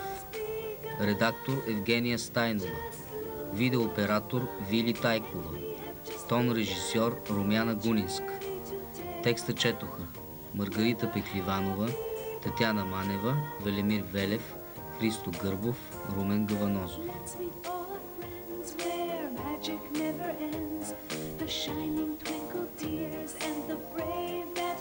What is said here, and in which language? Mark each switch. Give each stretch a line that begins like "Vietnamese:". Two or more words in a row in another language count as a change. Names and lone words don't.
Bulgarian: Редактор Евгения Стайнова. Видеооператор Вили Тайкова. Тон режисьор Румяна Гунинска. Текста четоха Маргарита Пехливанова, Татяна Манева, Велимир Велев, Христо Гърбов, Румен Гаванозов.
English: Magic never ends. The shining twinkle tears and the brave